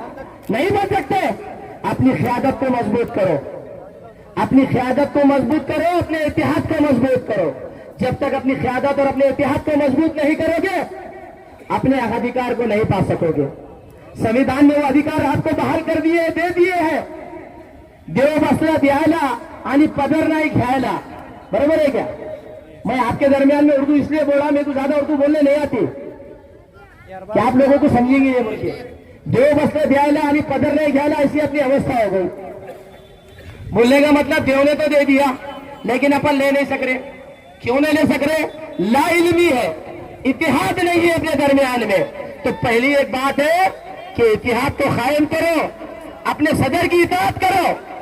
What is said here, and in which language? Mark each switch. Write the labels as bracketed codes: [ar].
[hi] नहीं बन सकते। अपनी क़यादत को मजबूत करो, अपनी क़यादत को मजबूत करो, अपने इतिहाद को मजबूत करो। जब तक अपनी क़यादत और अपने इतिहाद को मजबूत नहीं करोगे, अपने अधिकार को नहीं पा सकोगे। संविधान ने वो अधिकार आपको बहाल कर दिए, दे दिए हैं। [mr] देव बसला द्यायला आणि पदर नाही घ्यायला। [hi] बरोबर है क्या? मैं आपके दरमियान में उर्दू इसलिए बोला, मेरे को ज्यादा उर्दू बोलने नहीं आती, क्या आप लोगों को समझेंगे ये बोल के? [mr] देव बसला द्यायला आणि पदर नहीं घ्यायला, [hi] ऐसी अपनी अवस्था हो गई। बोलने का मतलब देव ने तो दे दिया, लेकिन अपन ले नहीं सक रहे। क्यों नहीं ले सक रहे? लाइल्मी है, इतिहाद नहीं है अपने दरमियान में। तो पहली एक बात है कि इतिहाद को कायम करो, अपने सदर की इताअत करो।